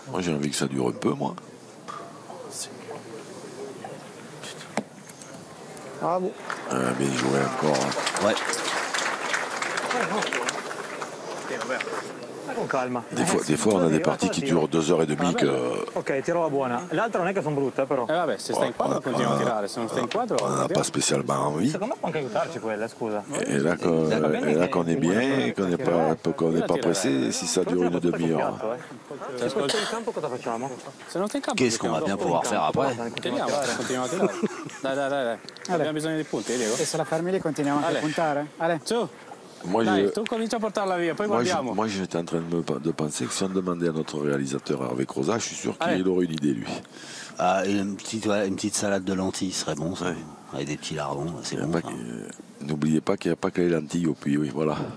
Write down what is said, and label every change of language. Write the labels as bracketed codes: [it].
[fr] Moi, j'ai envie que ça dure un peu, moi. Ah bon. Bien joué encore. Hein. Ouais. [it] Con calma. [fr] Des fois, on a des parties qui durent 2h30 que... [it] Ok, tiro buona. L'altra non è che sono brutte, però. Vabbè, se stai in quadro continua a tirare, se non stai in quadro... [fr] On n'a pas spécialement envie. [it] Secondo me può anche aiutarci quella, scusa. [fr] Et là qu'on est bien, qu'on n'est pas pressé, si ça dure une demi-heure. [it] Se poi c'è il campo cosa facciamo? Se non stai in campo... [fr] Qu'est-ce qu'on va bien pouvoir faire après? [it] Tiriamo, continuiamo a tirare. Dai. Abbiamo bisogno di punti, Diego. E se la fermi lì continuiamo anche a puntare? Ale. Su, [fr] Moi, [it] dai, tu comincia a portarla via, poi guardiamo. [fr] moi, j'étais en train de penser que si on demandait à notre réalisateur Hervé Crozat, je suis sûr qu'il aurait une idée, lui. Ah, et une petite salade de lentilles serait bon, ça. Ouais. Avec des petits lardons, c'est bon. Ça. N'oubliez pas qu'il n'y a pas que les lentilles au puits, oui, voilà.